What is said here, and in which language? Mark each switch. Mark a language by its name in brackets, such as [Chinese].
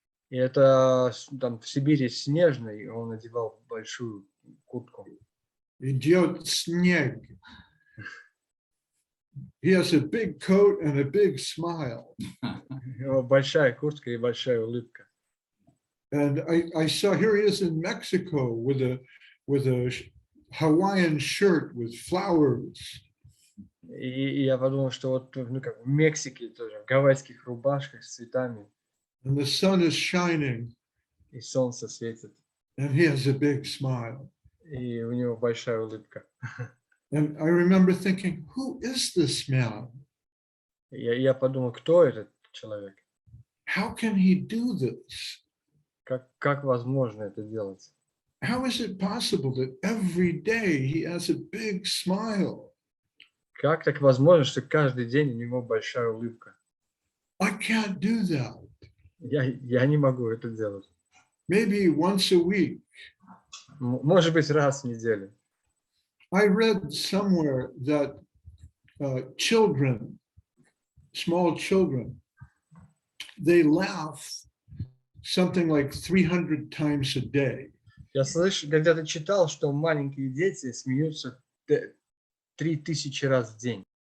[Russian] И это там в Сибири снежно, и он надевал большую куртку. Идет снег. [English] He has a big coat and a big smile. [Russian] У него большая куртка и большая улыбка. [English] And I saw here he is in Mexico with a Hawaiian shirt with flowers. [Russian] И я подумал, что вот ну, как в Мексике тоже, в гавайских рубашках с цветами. [English] And the sun is shining. [Russian] И солнце светит. [English] And he has a big smile. [Russian] И у него большая улыбка. [English] And I remember thinking, who is this man? [Russian] Я подумал, кто этот человек? [English] How can he do this? [Russian] Как возможно это делать? [English] How is it possible that every day he has a big smile? [Russian] Как так возможно, что каждый день у него большая улыбка? [English] I can't do that. [Russian] Я не могу это делать. [English] Maybe once a week. [Russian] Может быть, раз в неделю. [English] I read somewhere that children, small children, they laugh something like 300 times a day. [Russian] Я где-то читал, что маленькие дети смеются 3000 раз в день.